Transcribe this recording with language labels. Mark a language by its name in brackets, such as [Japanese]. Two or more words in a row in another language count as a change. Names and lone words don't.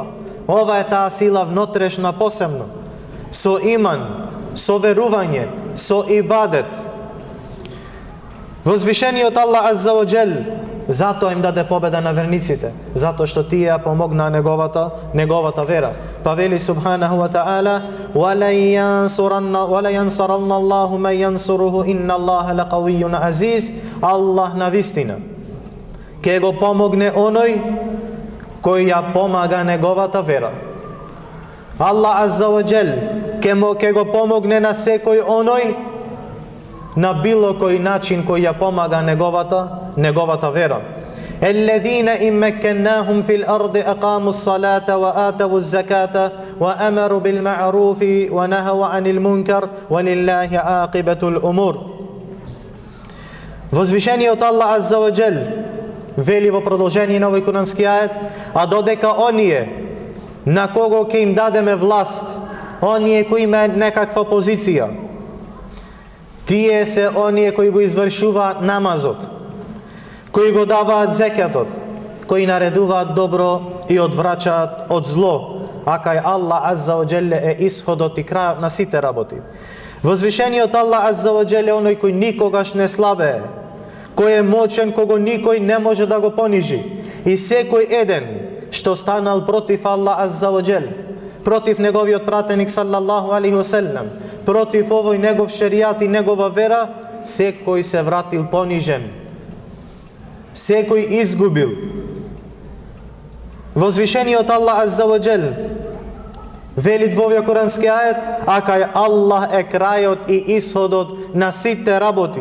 [Macedonian] Ова е таа сила внотрешна посебно. Со иман, со верување, со ибадет. Возвишениот Аллах [Arabic] عز وجل [Macedonian] затоа им даде победа на верниците, затоа што тие помогнаа неговата вера. Па вели [Arabic] سبحانه وتعالى: وَلَا يَنْصَرَنَّ اللَّهُ مَنْ يَنْصُرُهُ إِنَّ اللَّهَ لَقَوِيٌّ عَزِيزٌ. [Macedonian] Аллах на вистина ке го помогне оној кој ја помага неговата вера. Аллах [Arabic] عز وجل [Macedonian] ке го помогне на секој оној на било кој начин кој ја помага неговата вера. [Arabic] الذين إن مكناهم في الأرض أقاموا الصلاة وآتوا الزكاة وأمروا بالمعروف ونهوا عن المنكر ولله عاقبة الأمور. [Macedonian] Возвишениот Аллах [Arabic] عز وجل [Macedonian] вели во продолжение на овој курански ајет: а додека оние на кого ќе им дадеме власт, оние кои имаат некаква позиција, тие се оние кои го извршуваат намазот, кои го даваат зекјатот, кои наредуваат добро и одврачаат од зло, а кај Аллах [Arabic] عز وجل [Macedonian] е исходот и крајот на сите работи. Возвишениот Аллах [Arabic] عز وجل [Macedonian] оној кој никогаш не слабее, кој е мочен, кого никој не може да го понижи. И секој еден што станал против Аллах [Arabic] عز وجل, [Macedonian] против неговиот пратеник [Arabic] صلى الله عليه وسلم, [Macedonian] против овој негов шеријат и негова вера, секој се вратил понижен, секој изгубил. Возвишениот Аллах [Arabic] عز وجل [Macedonian] вели во овој курански ајет: а кај Аллах е крајот и исходот на сите работи.